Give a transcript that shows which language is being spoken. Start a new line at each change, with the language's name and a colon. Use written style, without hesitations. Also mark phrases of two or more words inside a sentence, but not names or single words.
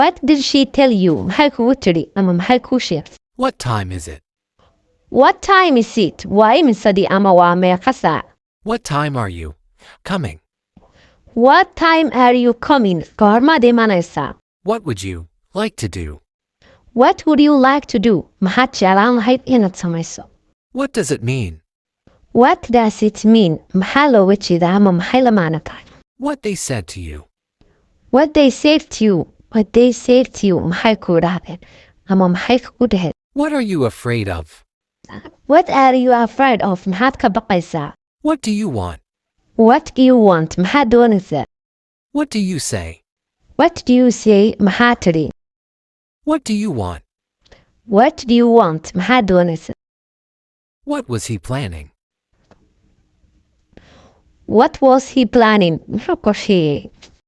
English: What did she tell you?
Somali: Maxay kugu tidhi ama maxay kuu sheegtay?
English: What time is it? What time is it?
Somali: Waa imisadii ama waa meeqa saac?
English: What time are you coming? What time are you coming?
Somali: Goormaad imanaysaa?
English: What would you like to do? What would you like to do?
Somali: Maxaad jeclaan lahayd inaad samayso?
English: What does it mean? What does it mean?
Somali: Maxaa looga jeedaa ama maxay la macno tahay?
English: What they said to you. What they said to you. What they said to you.
Somali: Maxay kuu dhahdeen ama maxay kugu dhaheen?
English: What are you afraid of? What are you afraid of?
Somali: Maxaad ka baqaysaa?
English: What do you want? What do you want?
Somali: Maxaad doonaysaa?
English: What do you say? What do you say?
Somali: Maxaa tidhi?
English: What do you want? What do you want?
Somali: Maxaad doonaysaa?
English: What was he planning? What was he planning?
Somali: Muxuu qorsheeyey?